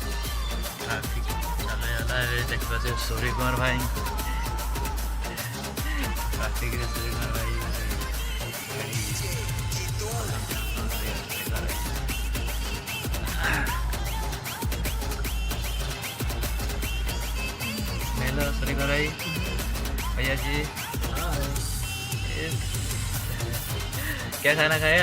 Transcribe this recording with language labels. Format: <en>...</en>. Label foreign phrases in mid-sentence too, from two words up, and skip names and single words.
<hi>देखा सूर्य कुमार भाई ଟିକେ ଶ୍ରୀଧର ଭାଇ हेलो श्रीधर भाई भैया जी क्या खाना खाया?</hi>